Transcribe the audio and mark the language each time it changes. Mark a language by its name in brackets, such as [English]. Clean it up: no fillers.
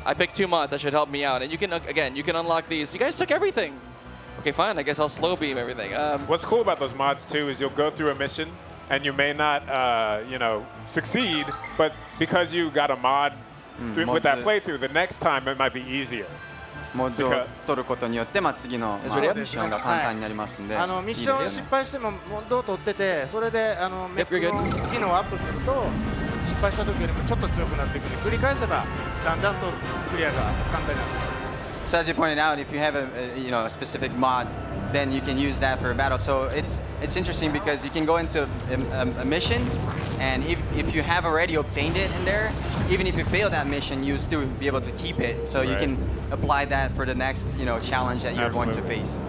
[English] I picked 2 mods. That should help me out. And you can, again, you can unlock these. You guys took everything. Okay, fine. I guess I'll slow beam everything. What's cool about those mods too is you'll go through a mission and you may not, succeed, but because you got a mod with that playthrough, the next time it might be easier. [Japanese] モッズを取ることによって、次のミッションが簡単になりますので、ミッション失敗してもモッドを取ってて、それでメックの機能をアップすると失敗した時よりもちょっと強くなっていくので繰り返せばだんだんとクリアが簡単になってきます。 [English] So as you pointed out, if you have a specific mod, then you can use that for a battle. So it's interesting because you can go into a mission, and if you have already obtained it in there, even if you fail that mission, you still be able to keep it. So you can apply that for the next challenge that you're going to face.